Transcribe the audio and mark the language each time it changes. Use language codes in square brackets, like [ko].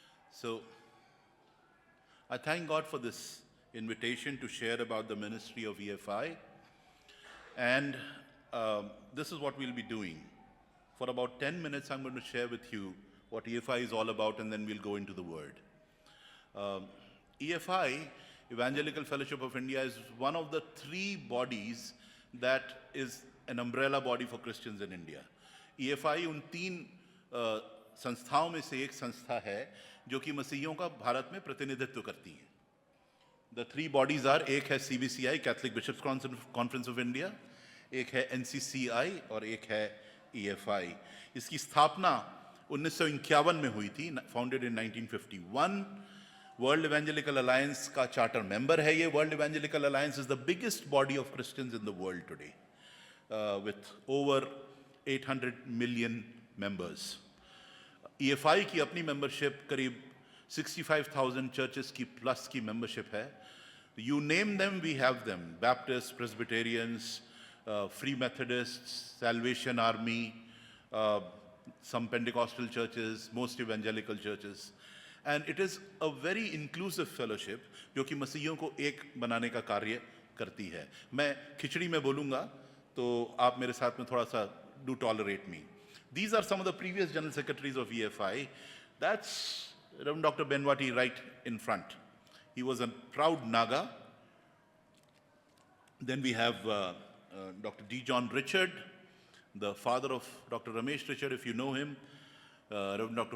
[en] So I thank God for this invitation to share about the ministry of EFI, and this is what we'll be doing. For about 10 minutes, I'm going to share with you what EFI is all about, and then we'll go into the Word. EFI, Evangelical Fellowship of India, is one of the 3 bodies that is an umbrella body for Christians in India. [hi] EFI उन 3 संस्थाओं में से एक संस्था है जो कि मसीहियों का भारत में प्रतिनिधित्व करती है. [en] The 3 bodies are, [hi] एक है CBCI, Catholic Bishops Conference of India, एक है NCCI और एक है EFI. इसकी स्थापना 1951 में हुई थी, [en] founded in 1951. World Evangelical Alliance [hi] का charter member है ये. [en] World Evangelical Alliance is the biggest body of Christians in the world today, with over 800 million members. [hi] EFI की अपनी membership करीब 65,000 churches की plus की membership है. [en] You name them, we have them. Baptists, Presbyterians, Free Methodists, Salvation Army, some Pentecostal churches, most evangelical churches. And it is a very inclusive fellowship [hi] जो कि मसीहियों को एक बनाने का कार्य करती है. मैं खिचड़ी में बोलूँगा तो आप मेरे साथ में थोड़ा सा [en] do tolerate me. These are some of the previous general secretaries of EFI. That's Reverend Dr. Benwati right in front. He was a proud Naga. Then we have Dr. D. John Richard, the father of Dr. Ramesh Richard, if you know him. Reverend Dr.